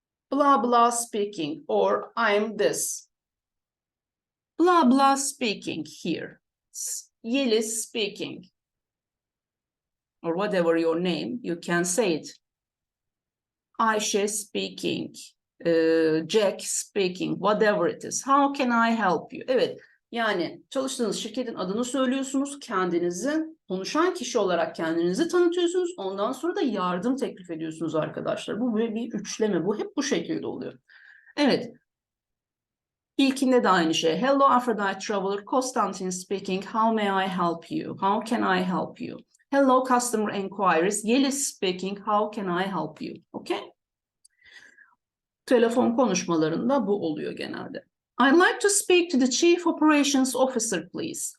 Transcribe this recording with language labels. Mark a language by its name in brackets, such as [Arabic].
[English] Blah, blah speaking, or I'm this. Blah, blah speaking here. Yeliz speaking. Or whatever your name, you can say it. Ayşe speaking, Jack speaking, whatever it is. How can I help you? [Turkish] Evet, yani çalıştığınız şirketin adını söylüyorsunuz, kendinizi, konuşan kişi olarak kendinizi tanıtıyorsunuz. Ondan sonra da yardım teklif ediyorsunuz arkadaşlar. Bu böyle bir üçleme, bu hep bu şekilde oluyor. Evet. İlkinde de aynı şey. [English] Hello Aphrodite traveler, Konstantin speaking. How may I help you? How can I help you? Hello customer inquiries. Yeliz speaking. How can I help you? Okay. [Turkish] Telefon konuşmalarında bu oluyor genelde. [English] I'd like to speak to the Chief Operations Officer, please.